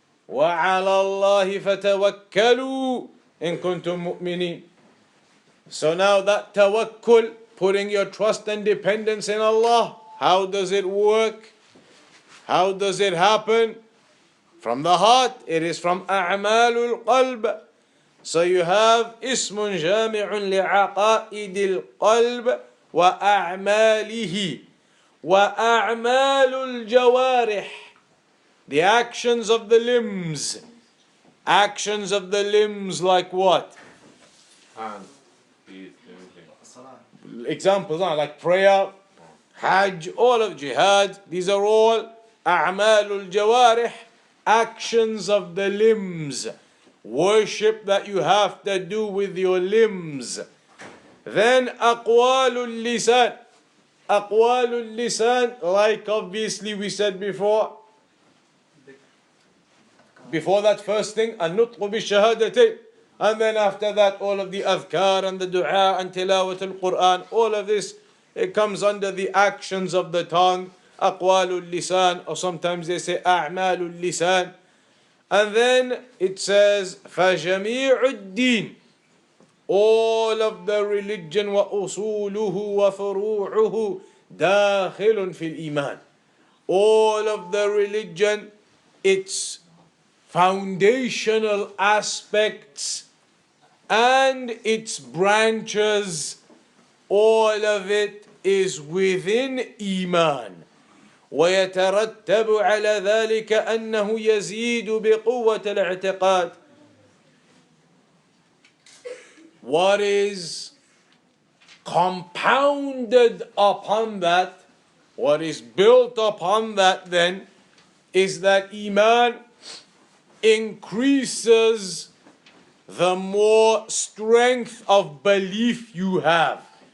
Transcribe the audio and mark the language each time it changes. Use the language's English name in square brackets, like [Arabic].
[Arabic] وَعَلَى اللَّهِ فَتَوَكَّلُوا إِن كُنتُم مُؤْمِنِينَ. [English] So now that tawakkul, putting your trust and dependence in Allah, how does it work? How does it happen? From the heart. It is from [Arabic] أعمال القلب. [English] So you have [Arabic] اسم جامع لعقائد القلب وأعماله. وأعمال الجوارح. [English] The actions of the limbs. Actions of the limbs like what? Hands, feet, everything. Examples like prayer, Hajj, all of jihad. These are all [Arabic] أعمال الجوارح, [English] actions of the limbs. Worship that you have to do with your limbs. Then [Arabic] أقوال اللسان. أقوال اللسان, [English] like obviously we said before that first thing, [Arabic] النطق بالشهادتين. [English] And then after that, all of the adhkar and the dua and tilawat al-Quran, all of this, it comes under the actions of the tongue, [Arabic] أقوال اللسان, [English] or sometimes they say [Arabic] أعمال اللسان. [English] And then it says [Arabic] فجميع الدين, [English] all of the religion [Arabic] وأصوله وفروعه داخل في الإيمان. [English] All of the religion, its foundational aspects and its branches, all of it is within Eemaan. [Arabic] ويترتب على ذلك أنه يزيد بقوة الاعتقاد. [English] What is compounded upon that, what is built upon that then, is that Eemaan increases the more strength of belief you have.